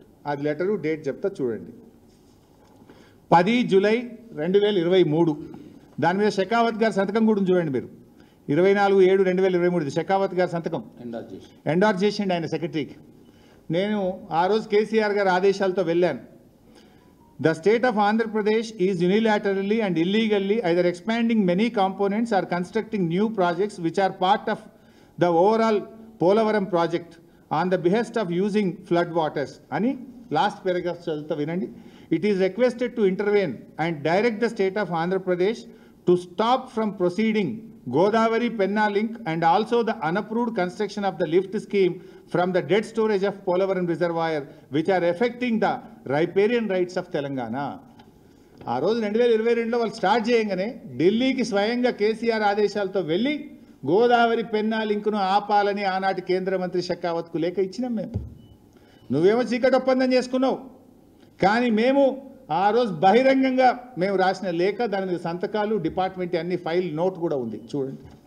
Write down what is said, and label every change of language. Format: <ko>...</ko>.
<te>అది letter date చెప్తా చూడండి, 10 జూలై 2023. దాని మీద షెకావత్ గారి సంతకం కూడా చూడండి మీరు, 24/7/2023 షెకావత్ గారి సంతకం ఎండార్జ్ చేసిండు ఆయన సెక్రటరీకి. నేను ఆ రోజు కేసీఆర్ గారి ఆదేశాలతో వెళ్ళాను.</te> <en>The state of Andhra Pradesh is unilaterally and illegally either expanding many components or constructing new projects which are part of the overall Polavaram project on the behest of using flood waters.</en> <te>Ani last paragraph chalta vinandi.</te> <en>It is requested to intervene and direct the state of Andhra Pradesh to stop from proceeding Godavari Penna link and also the unapproved construction of the lift scheme from the dead storage of Polavaram reservoir which are affecting the riparian rights of Telangana.</en> <te>ఆ రోజు 2022లో వాళ్ళు start చేయగానే ఢిల్లీకి స్వయంగా కేసీఆర్ ఆదేశాలతో వెళ్ళి గోదావరి పెన్నా లింకును ఆపాలని ఆనాటి కేంద్ర మంత్రి షెకావత్కు లేఖ ఇచ్చినాం మేము. నువ్వేమో చీకటి ఒప్పందం చేసుకున్నావు, కానీ మేము ఆ రోజు బహిరంగంగా మేము రాసిన లేఖ, దాని మీద సంతకాలు, డిపార్ట్మెంట్ అన్ని ఫైల్ నోట్ కూడా ఉంది చూడండి.</te>